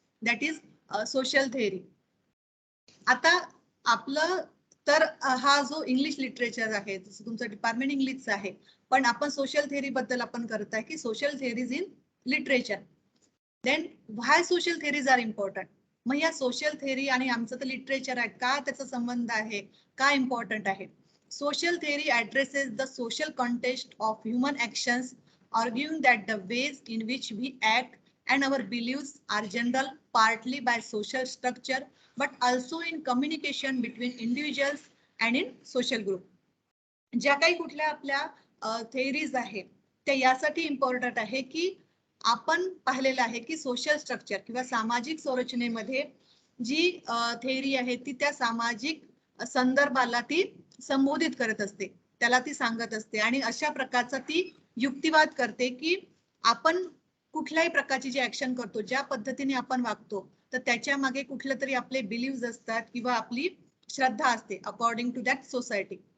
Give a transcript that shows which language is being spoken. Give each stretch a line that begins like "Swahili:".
English: That is social theory.
Marathi: आता आपलं तर हा जो इंग्लिश लिटरेचर आहे, जसं तुमचं डिपार्टमेंट इंग्लिशचं आहे, पण आपण सोशल थेअरी बद्दल आपण करताय की social theories in literature.
English: Then why social theories are important.
Marathi: मग या सोशल थेअरी आणि आमचं तर लिटरेचर आहे, का त्याचा संबंध आहे, का इम्पॉर्टंट आहे?
English: Social theory addresses the social context of human actions, arguing that the ways in which we act and our beliefs are general partly by social structure but also in communication between individuals and in social group.
Marathi: ज्या काही कुठल्या आपल्या theories आहेत त्या यासाठी important आहे की आपण पाहिलेलं आहे की सोशल स्ट्रक्चर किंवा सामाजिक संरचनेमध्ये जी थेअरी आहे ती त्या सामाजिक संदर्भाला ती संबोधित करत असते, त्याला ती सांगत असते आणि अशा प्रकारचा ती युक्तिवाद करते की आपण कुठल्याही प्रकारची जी ऍक्शन करतो, ज्या पद्धतीने आपण वागतो, तर त्याच्या मागे कुठलं तरी आपले बिलीव्ह असतात किंवा आपली श्रद्धा असते
English: According to that society.